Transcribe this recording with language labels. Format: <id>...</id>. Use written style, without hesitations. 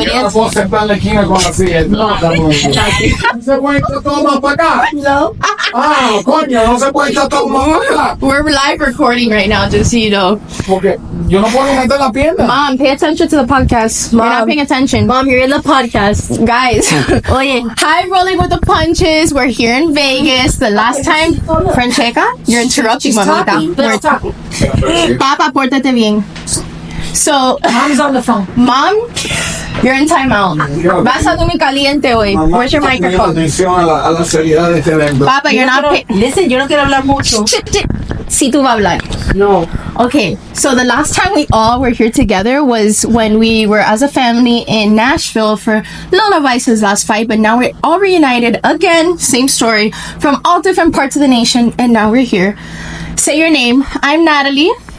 <es>yo no puedo sentar en la esquina con la silla. No se puede estar todo más para acá. No. Ah, coño, no se puede estar todo más para acá.</es> <en>We're live recording right now, just so you know.</en> <es>Porque yo no puedo meter la pierna.</es> <en>Mom, pay attention to the podcast. Mom. You're not paying attention. Mom, you're in the podcast. Guys. Oye. Hi, Rolling with the Punches. We're here in Vegas. The last time. Francesca, you're interrupting, mamita. Let's talk.</en> <es>Papa, pórtate bien. So,</es> <en>Mom's on the phone. Mom, you're in timeout.</en> <es>Vas a dormir caliente hoy.</es> <en>Where's your microphone?</en> <es>A la seriedad de este evento.</es> <en>Papa, you're not paying.</en> <es>Listen, yo no quiero hablar mucho. Sí, tú vas a hablar. No.</es> <en>Okay, so the last time we all were here together was when we were as a family in Nashville for Lola Vice's last fight, but now we're all reunited again. Same story from all different parts of the nation, and now we're here. Say your name. I'm Natalie.</en>